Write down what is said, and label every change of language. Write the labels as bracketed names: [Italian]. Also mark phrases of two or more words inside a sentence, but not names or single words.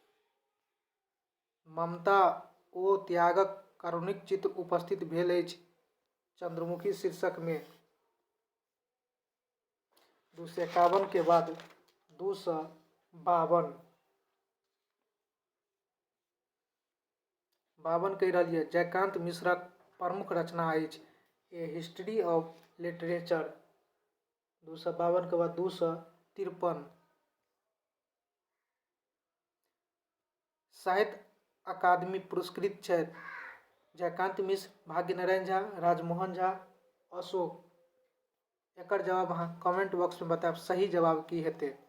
[Maithili] ममता ओ त्यागक कारुणिक चित्र उपस्थित भेल अछि चंद्रमुखी शीर्षक में। 251 के बाद 252 कहि रहल यऽ जयकांत मिश्रक प्रमुख रचना अछि ए हिस्ट्री ऑफ लिटरेचर। 252 के बाद 253 साहित्य अकादमी पुरस्कृत छथि जयकांत मिश्र, भाग्य नारायण झा, राजमोहन झा, अशोक। एकर जवाब अहाँ [English] comment box [Maithili] में बताएब सही जवाब की हेतै।